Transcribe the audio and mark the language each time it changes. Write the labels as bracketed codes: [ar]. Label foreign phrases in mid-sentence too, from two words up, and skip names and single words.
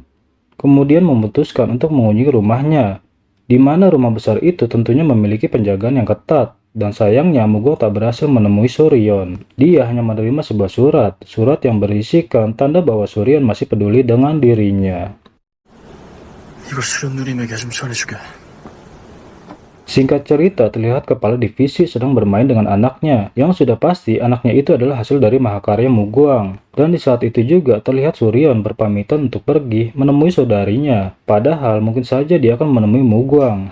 [id] Kemudian memutuskan untuk mengunjungi rumahnya, di mana rumah besar itu tentunya memiliki penjagaan yang ketat. Dan sayangnya Mugong tak berhasil menemui Suryon. Dia hanya menerima sebuah surat yang berisikan tanda bahwa Suryon masih peduli dengan dirinya. [ko] 이거 수련 누님에게 좀 전해주게. [id] Singkat cerita, terlihat kepala divisi sedang bermain dengan anaknya, yang sudah pasti anaknya itu adalah hasil dari mahakarya Mugong. Dan di saat itu juga terlihat Suryon berpamitan untuk pergi menemui saudarinya, padahal mungkin saja dia akan menemui Mugong.